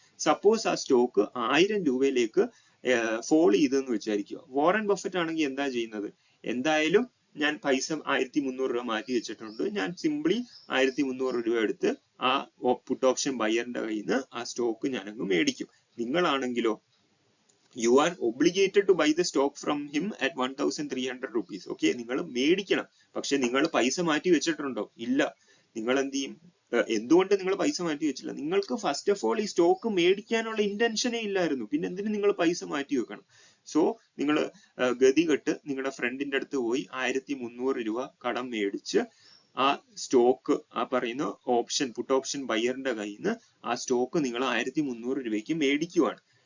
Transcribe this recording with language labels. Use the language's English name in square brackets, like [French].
[Malayalam] Suppose ആ stock 1000 രൂപയിലേക്ക് fall ചെയ്തെന്ന് വിചാരിക്കുക. വാറൻ ബഫറ്റ് ആണെങ്കിൽ എന്താ ചെയ്യുന്നത്? എന്തായാലും ഞാൻ പൈസ 1300 രൂപ മാറ്റി വെച്ചിട്ടുണ്ട്, ഞാൻ സിംപ്ലി 1300 രൂപ എടുത്ത് ആ പുട്ട് ഓപ്ഷൻ ബയറിന്റെ കയ്യിൽ നിന്ന് ആ സ്റ്റോക്ക് ഞാനങ്ങ് മേടിക്കും. നിങ്ങളാണെങ്കിലോ, [English] you are obligated to buy the stock from him at 1300 rupees. [Malayalam] Okay, നിങ്ങൾ മേടിക്കണം. പക്ഷെ നിങ്ങൾ പൈസ മാറ്റി വെച്ചിട്ടുണ്ടോ? ഇല്ല. നിങ്ങൾ എന്ത് ചെയ്യും? എന്തുകൊണ്ട് നിങ്ങൾ പൈസ മാറ്റി വെച്ചില്ല? നിങ്ങൾക്ക് [English] first of all [Malayalam] ഈ സ്റ്റോക്ക് മേടിക്കാനുള്ള ഇന്റൻഷനേ ഇല്ലായിരുന്നു, പിന്നെ എന്തിനു നിങ്ങൾ പൈസ മാറ്റി വെക്കണം? സോ നിങ്ങൾ ഗതികെട്ട് നിങ്ങളുടെ ഫ്രണ്ടിന്റെ അടുത്ത് പോയി 1300 രൂപ കടം മേടിച്ച് ആ സ്റ്റോക്ക്, ആ പറയുന്ന ഓപ്ഷൻ പുട്ട് ഓപ്ഷൻ ബയറിന്റെ കയ്യിൽ നിന്ന് ആ സ്റ്റോക്ക് നിങ്ങൾ 1300 രൂപയ്ക്ക് മേടിക്കുവാണ്.